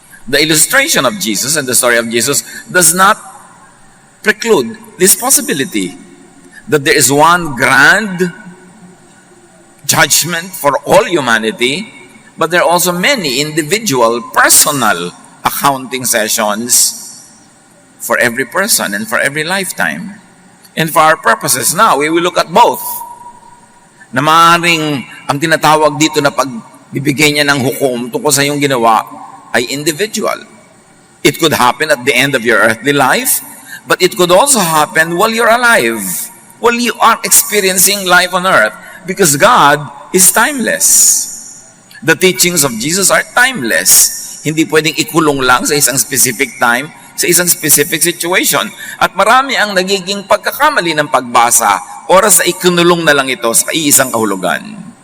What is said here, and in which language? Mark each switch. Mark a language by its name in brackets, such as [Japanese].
[English] The illustration of Jesus and the story of Jesus does not preclude this possibility that there is one grand judgment for all humanity, but there are also many individual, personal accounting sessions for every person and for every lifetime. And for our purposes now, we will look at both. [Filipino] Na maaaring ang tinatawag dito na pagbibigay niya ng hukom tungkol sa iyong ginawa ay individual. [English] It could happen at the end of your earthly life, but it could also happen while you're alive, while you are experiencing life on earth, because God is timeless. The teachings of Jesus are timeless. [Filipino] Hindi pwedeng ikulong lang sa isang specific time, sa isang specific situation. At marami ang nagiging pagkakamali ng pagbasa, oras na ikunulong na lang ito sa iisang kahulugan.